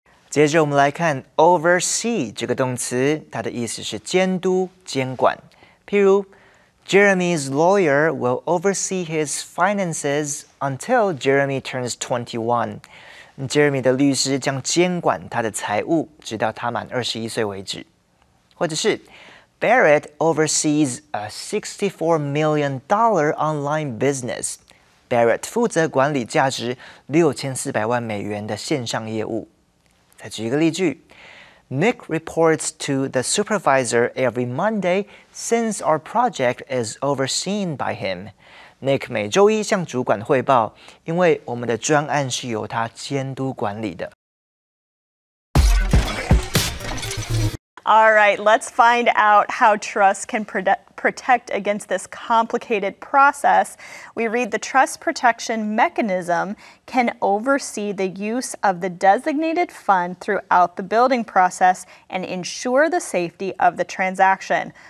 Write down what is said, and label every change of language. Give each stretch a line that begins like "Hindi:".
Chinese: 接着我们来看 oversee 这个动词，它的意思是监督、监管。譬如
English: Jeremy's lawyer will oversee his finances until Jeremy turns 21.
Chinese: Jeremy 的律师将监管他的财务，直到他满21岁为止。或者是
English: Barrett oversees a $64 million online business.
Chinese: Barrett 负责管理价值6400万美元的线上业务。再举一个例句
English: Nick reports to the supervisor every Monday since our project is overseen by him.
Chinese: Nick 每周一向主管汇报，因为我们的专案是由他监督管理的。
English: All right, let's find out how trust can protect against this complicated process. We read the trust protection mechanism can oversee the use of the designated fund throughout the building process and ensure the safety of the transaction.